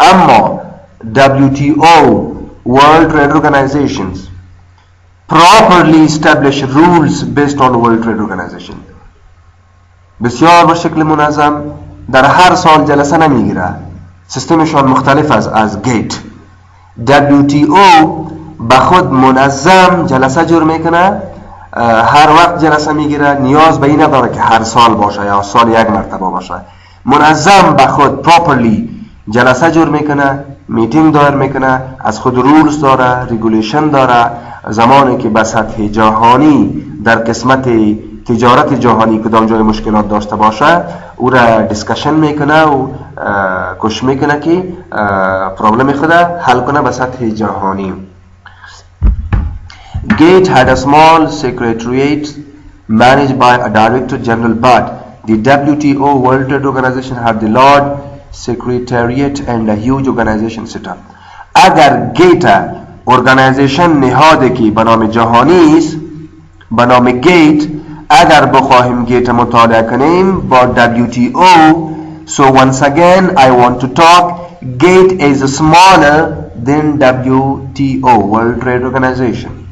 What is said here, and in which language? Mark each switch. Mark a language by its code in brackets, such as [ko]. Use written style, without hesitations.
[en] اما WTO World Trade Organizations properly establish rules based on World Trade Organization. [fa] بسیار به شکل منظم در هر سال جلسه نمیگیره، سیستمشان مختلف از گیت. WTO به خود منظم جلسه جور میکنه، هر وقت جلسه میگیره، نیاز به این نداره که هر سال باشه یا سال یک مرتبه باشه، منظم به خود properly جلسه جور میکنه، میتینگ دایر میکنه، از خود رولز داره، ریگولیشن داره. زمانی که به سطح جهانی در قسمت تجارت جهانی کدام جای مشکلات داشته باشه او را دیسکشن میکنه و کوشش میکنه که پرابلم خود حل کنه به سطح جهانی. [en] Gate had a small secretariat managed by a director general, but the WTO World Trade Organization had the large secretariat and a huge organization set up. [fa] اگر گیت ارگانیزیشن نهاده که به نام جهانی است، به نام گیت، اگر بخواهیم گیت مطالعه کنیم با WTO. [en] So once again I want to talk, gate is smaller than WTO World Trade Organization.